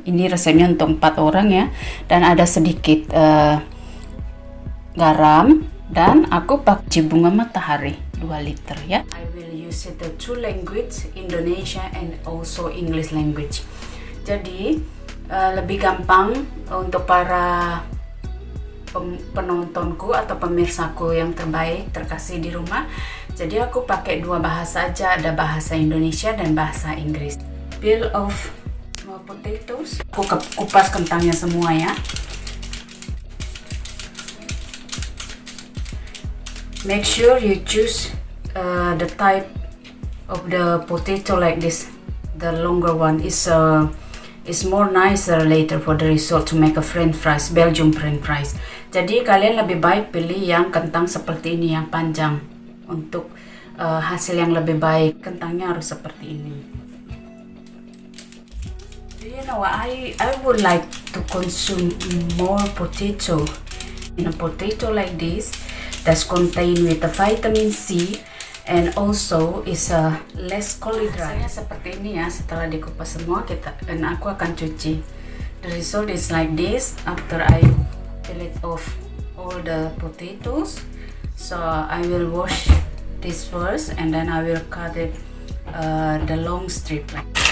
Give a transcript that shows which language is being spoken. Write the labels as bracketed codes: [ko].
[id] Ini resepnya untuk 4 orang ya, dan ada sedikit garam, dan aku pakai bunga matahari 2 liter ya. [en] I will use it the 2 language, Indonesia and also English language. [id] Jadi lebih gampang untuk para penontonku atau pemirsaku yang terbaik terkasih di rumah. Jadi aku pakai 2 bahasa aja, ada bahasa Indonesia dan bahasa Inggris. [en] Peel off small potatoes. [id] Aku kupas kentangnya semua ya. [en] Make sure you choose the type of the potato like this. The longer one is more nicer later for the result to make a French fries, Belgium French fries. [id] Jadi kalian lebih baik pilih yang kentang seperti ini, yang panjang, untuk hasil yang lebih baik. Kentangnya harus seperti ini. [en] Do you know what? I would like to consume more potato. In a potato like this, that's contained with the vitamin C and also is less carbohydrate. [id] Seperti ini ya, setelah dikupas semua dan aku akan cuci. [en] The result is like this after I peel it off all the potatoes. So I will wash this first and then I will cut it the long strip like.